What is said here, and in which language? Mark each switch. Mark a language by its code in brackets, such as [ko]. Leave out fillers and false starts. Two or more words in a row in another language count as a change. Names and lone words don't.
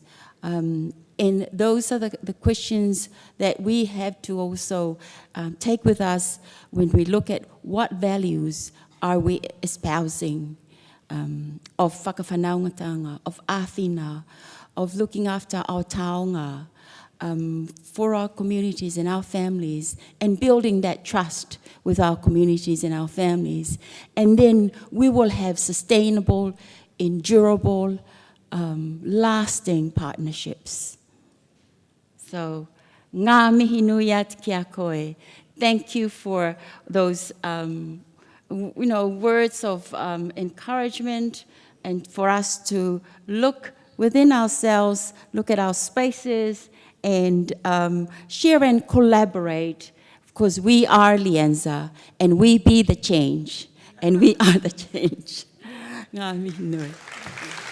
[en] And those are the questions that we have to also take with us when we look at what values are we espousing of whakawhanaungatanga, of āwhina, of looking after our taonga, for our communities and our families, and building that trust with our communities and our families. And then we will have sustainable, endurable, lasting partnerships. So, [mi] ngā mihi nui atu ki a koe. [en] Thank you for those words of encouragement, and for us to look within ourselves, look at our spaces, and share and collaborate, because we are LIANZA, and we be the change, and we are the change. [mi] Ngā mihi nui.